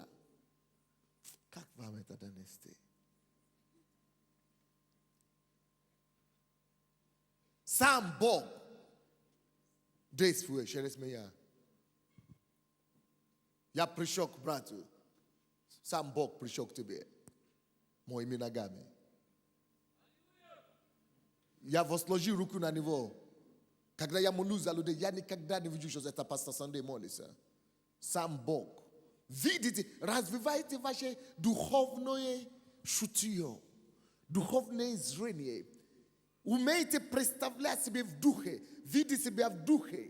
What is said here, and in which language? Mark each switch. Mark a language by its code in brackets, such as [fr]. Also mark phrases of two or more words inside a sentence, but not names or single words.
[ru] Как вам это донести? Сам Бог действует через меня. Я пришел к брату. Сам Бог пришел к тебе. Mo imi nagami. Я возложил руку на него. Когда я молюсь за людей, я никогда не вижу, что это пастор Сандей молится. Сам Бог. Видите, развивайте ваше духовное чутье, духовное зрение. Умейте представлять себе в духе, видеть себя в духе.